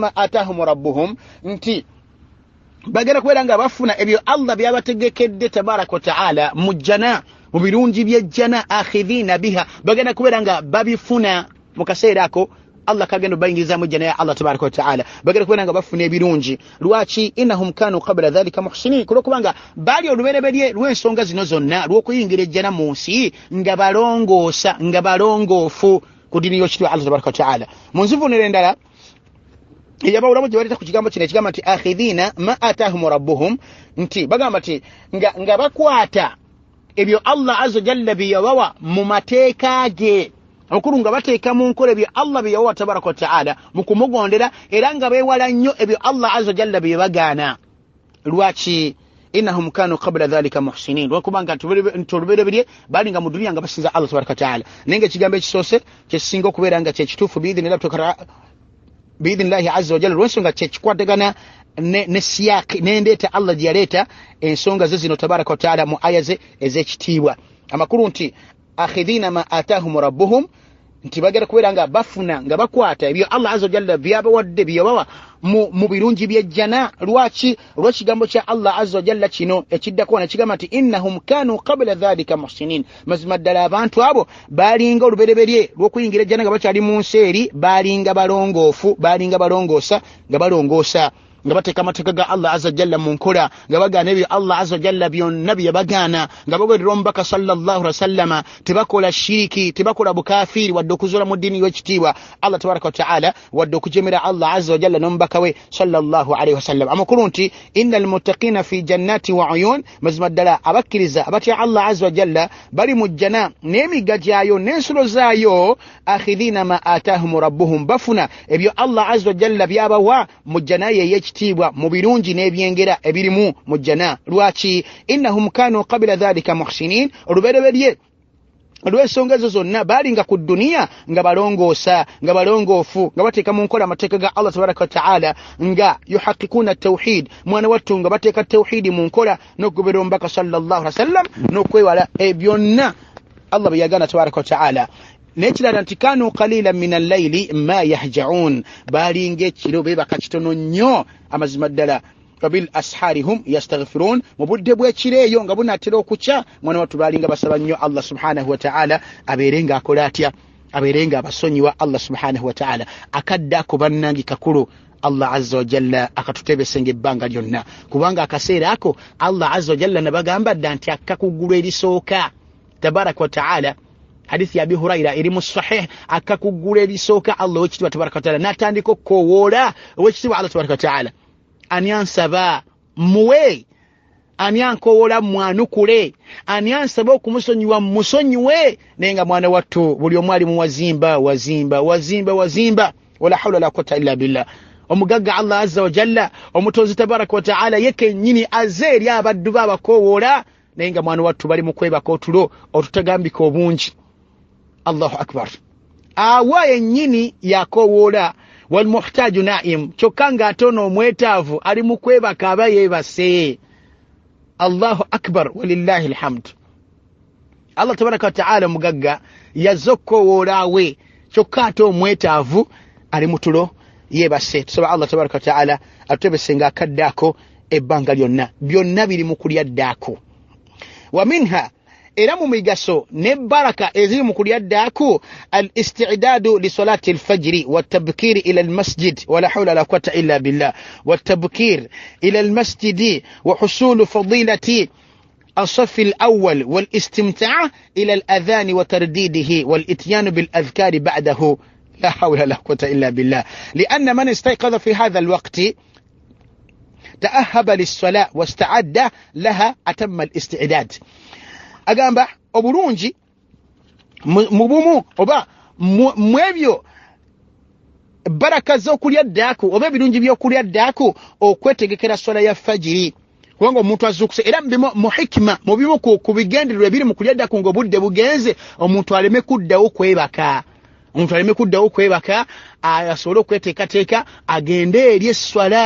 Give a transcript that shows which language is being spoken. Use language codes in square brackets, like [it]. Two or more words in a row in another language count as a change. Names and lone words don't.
[ar] ما آتاهم ربهم [lg] nti bagera kubeera nga bafuna ebyo Allah byabategekedde [ar] تبارك وتعالى [lg] mu jana mu birungi by'ejjana [ar] آخذين بها [lg] bagenda kubeera nga babifuna mu kaseera ako Allah kagendo bayingiriza mu jana ya Allah [ar] تبارك وتعالى [lg] bagera kubeera nga bafuna ebirungi lwaki [ar] إنهم كانوا قبل ذلك محسنين [lg] kubanga bali olubereberye lw'ensonga zino zonna lw'okuyingira ejjana mu nsi nga balongoosa nga balongoofu ku ddiini y'ekitibwa Allah [ar] تبارك وتعالى [lg] mu nzivunira endala eyabawulamu gye baleeta ku kigambo kino ekigamba nti [ar] آخذين ما آتاهم ربهم [lg] nti bagamba nti nga bakwata ebyo Allah [ar] عز جل [lg] bye yabawa mu mateeka ge okulu nga bateeka mu nkola ebyo Allah bye yabawa [ar] تبارك وتعالى [lg] mu kumugondera era nga beewala nnyo ebyo Allah [ar] عز جل [lg] bye bagaana lwaki [ar] إنهم كانوا قبل ذلك محسنين [lg] lwakubanga ntolubereberye bali nga mu duniya nga basinza Allah [ar] تبارك وتعالى [lg] naye nga ekigambo ekisoose kyekisinga okubeera nga kyekituufu [ar] بإذن الله عز وجل [lg] lw'ensonga kyekikwatagana ne siyaki n'endeeta Allah gye yaleeta ensonga ze zino [ar] تبارك وتعالى [lg] mu aya ze ez'ekitiibwa amakulu nti [ar] آخذين ما آتاهم ربهم [lg] nti bagera kubeera nga bafuna nga bakwata ebyo Allah [ar] عز وجل [lg] byabawadde byebawa mu birungi by'ejjana lwaki olw'ekigambo kya Allah [ar] عز وجل [lg] kino ekiddako nekigamba nti [ar] إنهم كانوا قبل ذلك محسنين [lg] mazima ddala abantu abo balinga olubereberye lw'okuyingira ejjana nga bakyali mu nsi eri balinga balongoofu balinga balongoosa nga balongoosa nga bateeka amateeka ga Allah [ar] عز جل [lg] mu nkola nga bagaana ebyo Allah [ar] عز جل [lg] byonna bye bagaana nga bagoberera omubaka [ar] صلى الله عليه وسلم [lg] tebakola shiriki tebakola bukafiri wadde okuzuula mu ddiini y'ekitiibwa Allah [ar] تبارك وتعالى [lg] wadde okujemera Allah [ar] عز جل [lg] n'omubaka we [ar] صلى الله عليه وسلم [lg] amakulu nti [ar] إن المتقين في جنات وعيون [lg] mazima ddala abakkiriza abatya Allah [ar] عز جل [lg] bali mu jjana n'emigga gyayo n'ensulo zaayo [ar] آخذين ما آتاهم ربهم [lg] bafuna ebyo Allah [ar] عز جل [lg] byabawa mu jjana ye ekitiibwa mu birungi n'ebyengera ebirimu mu jjana lwaki [ar] إنهم كانوا قبل ذلك محسنين [lg] olubereberye olw'ensonga ezo zonna balinga ku dduniya nga balongoosa nga balongoofu nga bateeka mu nkola amateeka ga Allah [ar] تبارك وتعالى [lg] nga [ar] يحققون توحيد [lg] mwana wattu nga bateeka tawhidi mu nkola n'okugoberera omubaka [ar] صلى الله عليه وسلم [lg] n'okwewala byonna Allah bye yagaana [ar] تبارك وتعالى [lg] nekirala nti [ar] كانوا قليلا من الليل ما يهجعون [lg] balinga ekiro beebaka kitono nnyo amazima ddala [ar] وبالأسحار هم يستغفرون [lg] mu budde bw'ekireeyo nga bunaatera okukya mwana wattu balinga basaba nnyo Allah [ar] سبحانه وتعالى [lg] abeerenga akola atya abeerenga abasonyiwa Allah [ar] سبحانه وتعالى [lg] akadde ako bannange kakulu Allah [ar] عز وجل [lg] akatutebesenga ebbanga lyonna kubanga akaseera ako Allah [ar] عز وجل [lg] nabagamba dda nti akakugulu erisooka [ar] تبارك وتعالى [lg] hadithi ya Abi Huraira eri mu sahih akakugula ebisooka Allah wekitiibwa [ar] تبارك وتعالى [lg] n'atandika okukowoola owekitiibwa Allah [ar] تبارك وتعالى [lg] ani ansaba muwe ani ankowoola mwanukule ani ansaba okumusonyiwa musonyiwe naye nga mwana wattu buli omu ali mu wazimba [ar] ولا حول ولا قوة إلا بالله [lg] omugagga Allah [ar] عز وجل [lg] omutonzi [ar] تبارك وتعالى [lg] yekennyini azze eri abaddu be abakowoola naye nga mwana wattu bali mu kwebaka otulo otutagambika obungi. [ar] الله أكبر. [lg] Awa yennyini yakowoola [ar] والمحتاج نائم [lg] kyokka ng'atono omwetaavu ali mu kwebaka aba yeebase. [ar] الله أكبر ولله الحمد. [lg] Allah [ar] تبارك وتعالى [lg] mugagga yazze okukowoola we kyokka ate omwetaavu ali mu tulo yeebase. Tusaba Allah [ar] تبارك وتعالى [lg] atubese ng'akaddaako ebbanga lyonna byonna biri mu kulya ddaako. [ar] ومنها [lg] era mu migaso ne baraka eziri mu kulya ddaako [ar] الاستعداد لصلاة الفجر وتبكير إلى المسجد ولا حول ولا قوة إلا بالله وتبكير إلى المسجد وحصول فضيلة الصف الأول والاستمتاع إلى الأذان وترديده والإتيان بالأذكار بعده لا حول ولا قوة إلا بالله لأن من استيقظ في هذا الوقت تأهب للصلاة واستعد لها أتم الاستعداد. [lg] Agamba obulungi mubumu oba mwebyo baraka z'okulya ddaako oba ebirungi by'okulya ddaako okwetegekera swala ya fajiri kubanga omuntu azuukuse era mu hikima mu bimu ku bigendererwa ebiri mu kulya ddaako ng'obudde bugenze omuntu aleme kuddawo kwebaka asobole okweteekateeka agende eri esswala